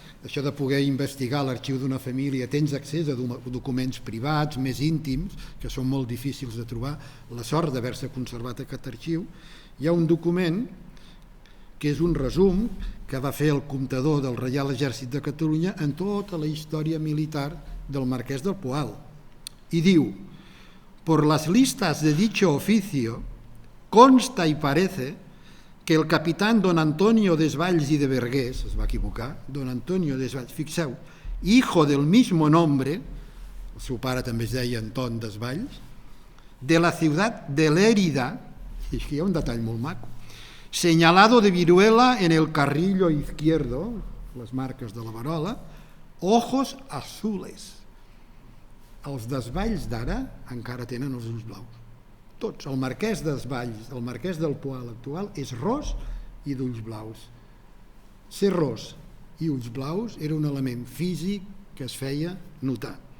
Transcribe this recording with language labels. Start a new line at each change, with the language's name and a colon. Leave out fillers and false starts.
Catalan: això de poder investigar l'arxiu d'una família, tens accés a documents privats, més íntims, que són molt difícils de trobar, la sort d'haver-se conservat aquest arxiu. Hi ha un document que és un resum que va fer el comptador del Reial Exèrcit de Catalunya en tota la història militar del Marquès del Poal.
Spanish: Y diu, por las listas de dicho oficio, consta y parece que el capitán don Antonio Desvalls y de Vergés,
Catalan: es va equivocar,
Spanish: don Antonio Desvalls,
Catalan: fixeu,
Spanish: hijo del mismo nombre,
Catalan: el seu pare també es deia Anton Desvalls, de la ciutat de Lérida, i aquí hi ha un detall molt maco,
Spanish: señalado de viruela en el carrillo izquierdo,
Catalan: les marques de la verola,
Spanish: ojos azules.
Catalan: Els Desvalls d'ara encara tenen els ulls blaus. Tots. El marquès Desvalls, el marquès del Poal actual, és ros i d'ulls blaus. Ser ros i ulls blaus era un element físic que es feia notar.